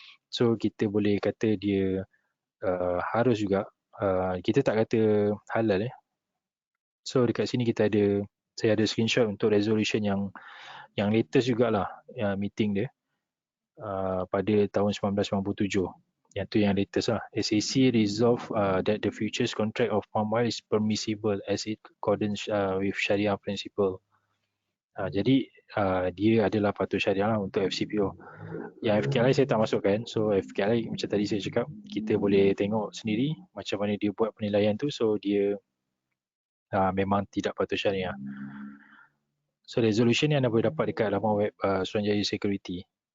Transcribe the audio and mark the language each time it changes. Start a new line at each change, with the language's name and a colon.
Malay: So kita boleh kata dia harus juga, kita tak kata halal So dekat sini saya ada screenshot untuk resolution yang latest jugalah, meeting dia pada tahun 1997. Yang tu yang latest lah.
English: SAC resolve that the futures contract of palm oil is permissible as it accordance with Sharia principle.
Malay: Jadi dia adalah patuh syariah lah untuk FCPO. Yang FKLI saya tak masukkan. So FKLI macam tadi saya cakap, kita boleh tengok sendiri macam mana dia buat penilaian tu. So dia memang tidak patuh syariah. So resolution ni anda boleh dapat dekat laman web Suruhanjaya Security.